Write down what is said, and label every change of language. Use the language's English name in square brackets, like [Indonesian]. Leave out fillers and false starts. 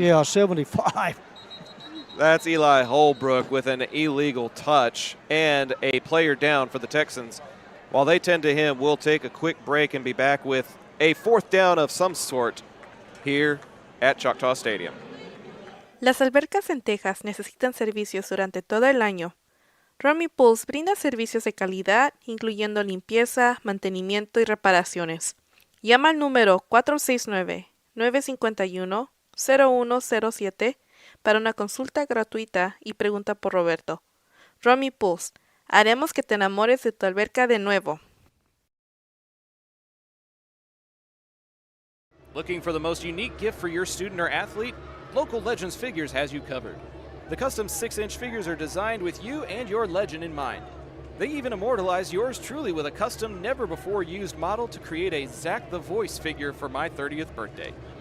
[English] Yeah, 75. That's Eli Holbrook with an illegal touch and a player down for the Texans. While they tend to him, we'll take a quick break and be back with a 4th down of some sort here at Choctaw Stadium. [Spanish] Las albercas en Texas necesitan servicios durante todo el año. Romy Pools brinda servicios de calidad, incluyendo limpieza, mantenimiento y reparaciones. Llama al número 469-951-0107 para una consulta gratuita y pregunta por Roberto. Romy Pools, haremos que te enamores de tu alberca de nuevo. [English] Looking for the most unique gift for your student or athlete? Local Legends Figures has you covered. The custom 6-inch figures are designed with you and your legend in mind. They even immortalize yours truly with a custom, never-before-used model to create a Zach the Voice figure for my 30th birthday.